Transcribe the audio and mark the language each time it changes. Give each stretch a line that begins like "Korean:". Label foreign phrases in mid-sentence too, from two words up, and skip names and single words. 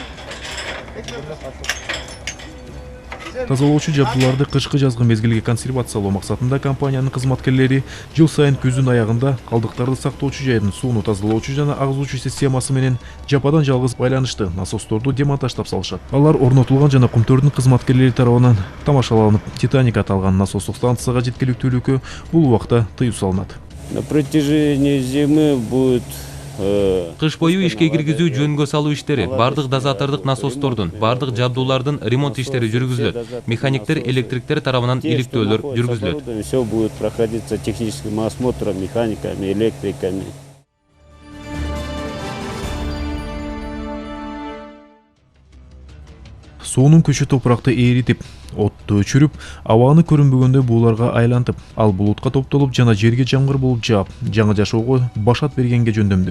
Kyrgyz: Тазалоочу жабдууларды кышкы жазгы мезгилге консервациялоо максатында компаниянын кызматкерлери жыл сайын күздүн аягында калдыктарды сактоочу жайдын сууну тазалоочу жана агызуучу системасы менен жападан жалгыз байланышты насосторду демонтаждап салышат. Алар орнотулган жана кумтөрдүн кызматкерлери тарабынан тамашаланып, Титаник аталган насостук станцияга жеткиликтүүлүккө бул убакта тыюу салынат.
Russian: На протяжении зимы будет
Kyrgyz: Кыш бою ишке киргизүү жөнгө салуу иштери, бардык дозатордук насостордун, бардык жабдуулардын ремонт иштери жүргүзүлөт. Механиктер, электриктер тарабынан иликтөөлөр жүргүзүлөт.
Russian: Все будет проходиться техническим осмотром, механиками, электриками.
Kyrgyz: Суунун күчү топуракты ээритип, отту өчүрүп, абаны көрүнбөгөндөй бууларга айлантып, ал булутка топтолуп жана жерге жамгыр болуп жаап, жаңы жашоого башат бергенге жөндөмдүү.